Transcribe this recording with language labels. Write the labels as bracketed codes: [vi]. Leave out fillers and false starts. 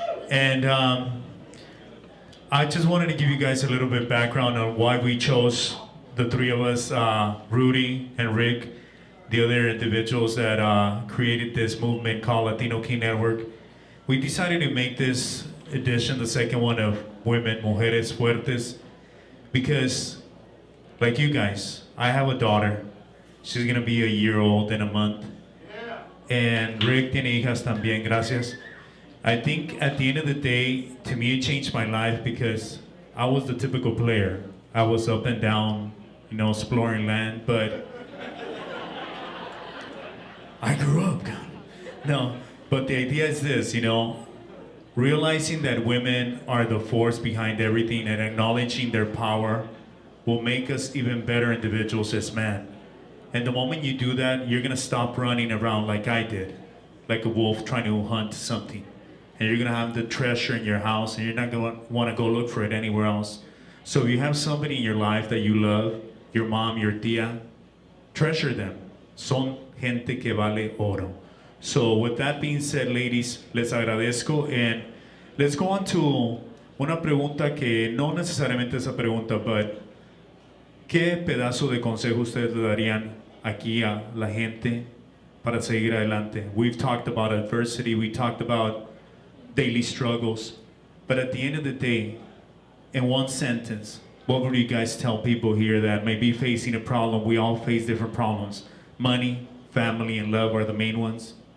[en] And I just wanted to give you guys a little bit of background on why we chose the three of us, Rudy and Rick, the other individuals that created this movement called Latino King Network. We decided to make this edition, the second one, of Women, Mujeres Fuertes, because, like you guys, I have a daughter. She's gonna be a year old in a month. [es] And Rick tiene hijas también, gracias. [en] I think at the end of the day, to me it changed my life because I was the typical player. I was up and down, exploring land, but I grew up. No, but the idea is this, realizing that women are the force behind everything and acknowledging their power will make us even better individuals as men. And the moment you do that, you're gonna stop running around like I did, like a wolf trying to hunt something. And you're gonna have the treasure in your house and you're not gonna wanna go look for it anywhere else. So if you have somebody in your life that you love, your mom, your tía, treasure them. [es] Son gente que vale oro. [en] So with that being said, ladies, [es] les agradezco. [en] And let's go on to [es] una pregunta que no necesariamente esa pregunta, [en] but [es] ¿qué pedazo de consejo ustedes le darían aquí a la gente para seguir adelante? [en] We've talked about adversity, we talked about daily struggles, but at the end of the day, in one sentence, what would you guys tell people here that may be facing a problem? We all face different problems. Money, family, and love are the main ones.